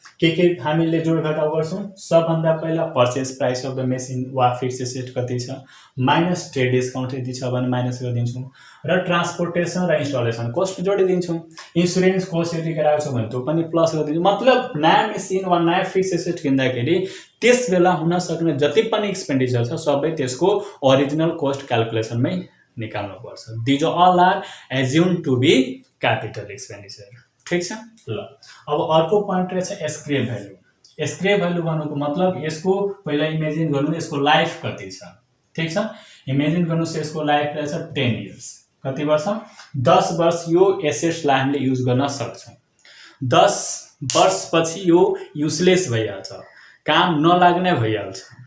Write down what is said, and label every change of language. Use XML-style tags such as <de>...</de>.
<ne>के हामीले जोड घटाउ गर्छौँ? सबभन्दा पहिला</ne> <en>purchase price of the machine</en> <ne>वा फिक्स्ड एसेट कति छ माइनस ट्रेड डिस्काउन्ट यति छ भने माइनस गरिदिन्छौँ र ट्रान्सपोर्टेसन र इन्स्टलेसन कस्ट जोडिदिन्छौँ। इन्सुरेन्स कस्ट यति गराएको छ भने त्यो पनि प्लस गरिदिन्छौँ। मतलब नयाँ मेसिन वा नयाँ फिक्स्ड एसेट किन्दाखेरि त्यस बेला हुन सक्ने जति पनि एक्सपेन्डिचर छ सबै त्यसको ओरिजिनल कस्ट क्याल्कुलेसनमै निकाल्नुपर्छ।</ne> <en>These all are assume to be capital expenditure.</en> <ne>ठीक छ ल। अब अर्को पोइन्ट रहेछ स्क्रैप भ्यालु। स्क्रैप भ्यालु भन्नुको मतलब यसको पहिला इमेजिन गर्नु यसको लाइफ कति छ। ठीक छ, इमेजिन गर्नुहोस् यसको लाइफ रहेछ 10 इयर्स। कति वर्ष? 10 वर्ष यो एसेट्सलाई हामीले युज गर्न सक्छौँ। 10 वर्षपछि यो युजलेस भइहाल्छ, काम नलाग्ने भइहाल्छ।</ne>